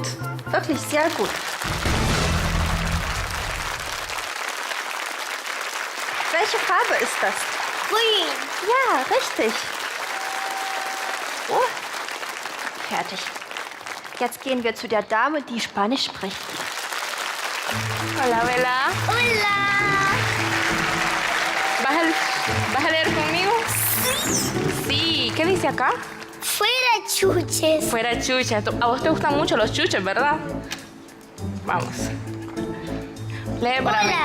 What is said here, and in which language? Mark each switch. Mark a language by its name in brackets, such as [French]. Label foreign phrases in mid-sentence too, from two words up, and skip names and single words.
[German] Wirklich sehr gut. Welche Farbe ist das? Grün. Ja, richtig. Oh, fertig. Jetzt gehen wir zu der Dame, die Spanisch spricht. [Spanish] Hola, Bella. Hola. ¿Vas a leer conmigo? Sí. ¿Qué dice acá? Fuera chuches. Fuera chucha. A vos te gustan mucho los chuches, ¿verdad? Vamos. Lee para mí.